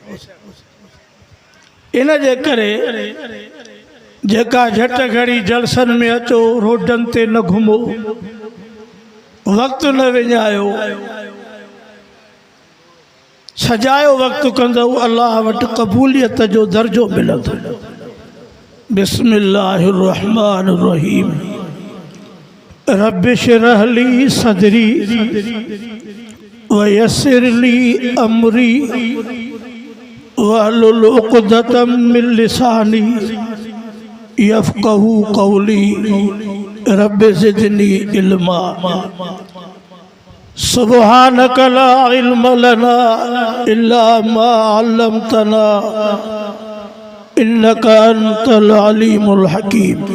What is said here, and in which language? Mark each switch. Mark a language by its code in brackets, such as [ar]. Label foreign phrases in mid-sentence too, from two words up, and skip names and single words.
[sd] इन जे करे जेका झट घड़ी जलसनि में अचो, रोडनि ते न घुमो, वक़्त न विञायो, सजायो वक़्त कंदो अल्लाह वटि क़बूलियत जो दर्जो मिलंदो। [ar] بسم الله الرحمن الرحيم. رب اشرح لي صدري ويسر لي أمري واحلل عقدة من لساني يفقهوا قولي رب زدني علما. سبحانك لا علم لنا إلا ما علمتنا إنك أنت العليم الحكيم.